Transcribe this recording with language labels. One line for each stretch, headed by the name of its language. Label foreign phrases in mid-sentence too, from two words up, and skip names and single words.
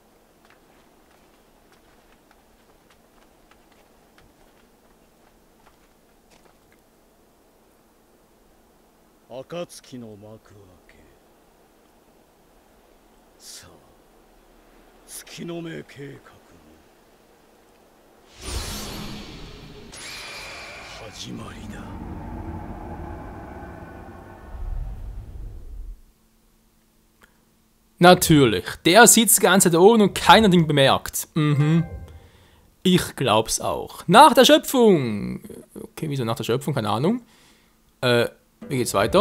Japanese: 暁の幕開け。さあ、月の目計画の始まりだ。
German: Natürlich. Der sitzt die ganze Zeit da oben und keiner hat ihn bemerkt. Mhm. Ich glaub's auch. Nach der Schöpfung. Okay, wieso nach der Schöpfung? Keine Ahnung. Wie geht's weiter?